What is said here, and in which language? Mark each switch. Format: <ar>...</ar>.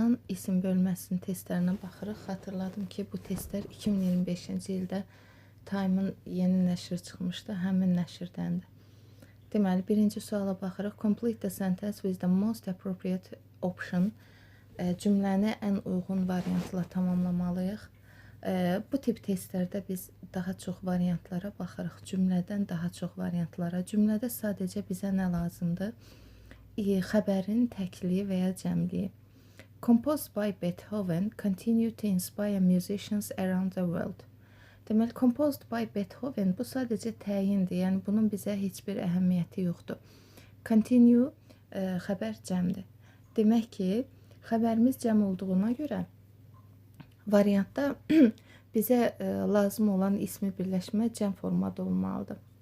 <az>isim bölməsinin testlərinə baxırıq. Xatırladım ki, bu testlər 2025-ci ildə Time-ın yeni nəşri çıxmışdı, həmin nəşrdəndir. Deməli, birinci suala baxırıq.</az> <en>Complete the sentence with the most appropriate option.</en> <az>Cümləni ən uyğun variantla tamamlamalıyıq. Bu tip testlərdə biz daha çox variantlara baxırıq. Cümlədən daha çox variantlara. Cümlədə sadəcə bizə nə lazımdır? Xəbərin təkliyi və ya cəmliyi.</az> <en>Composed by Beethoven, continue to inspire musicians around the world.</en> <az>Deməli,</az> <en>composed by Beethoven</en> <az>bu sadəcə təyindir. Yəni, bunun bizə heç bir əhəmiyyəti yoxdur. Continue xəbər cəmdir. Demək ki, xəbərimiz cəm olduğuna görə variantda bizə lazım olan ismi birləşmə cəm formada olmalıdır.</az>